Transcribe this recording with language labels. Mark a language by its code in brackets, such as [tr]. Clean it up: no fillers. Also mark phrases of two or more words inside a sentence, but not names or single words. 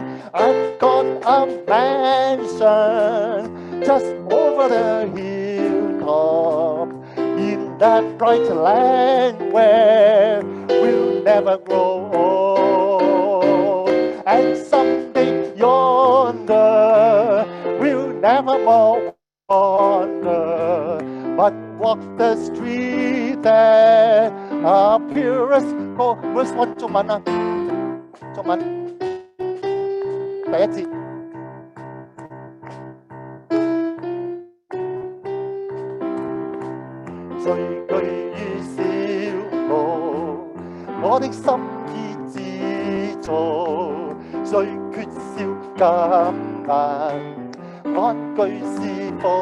[en] I've got a mansion just over the hilltop in that bright land where we'll never grow old. And someday yonder we'll never more wander, but walk the street that are purest gold. [zh] Verse 1 中文啊，中文。第一節，誰居於小路，我的心意自造，誰缺少金銀，安居是福，